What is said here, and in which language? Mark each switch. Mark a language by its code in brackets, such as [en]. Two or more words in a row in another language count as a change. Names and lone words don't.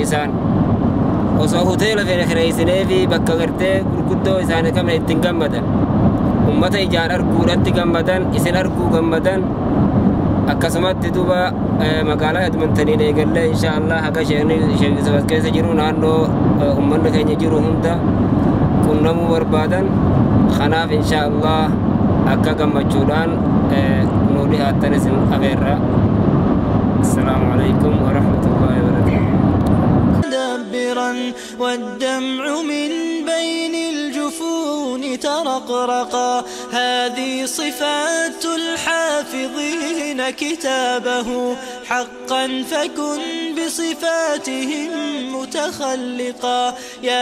[om] isaan osoo hoteela fedhe kireessinee fi bakka gartee gurguddoo isaanii kamne ittiin gammadan ummata ijaan arguudhatti gammadan isin arguu gammadan akkasumatti duuba magaalaa Edmontoniin eegalle inshaallah haga sheekni keessa jiru naannoo ummanni keenya jiru hunda qunnamuu barbaadan kanaaf inshaallah akka gammachuudhaan nu dhihaattan isin afeerra. [ar] السلام عليكم ورحمة الله وبركاته. مدبرا والدمع من بين الجفون ترقرقا هذه صفات الحافظين كتابه حقا فكن بصفاتهم متخلقا يا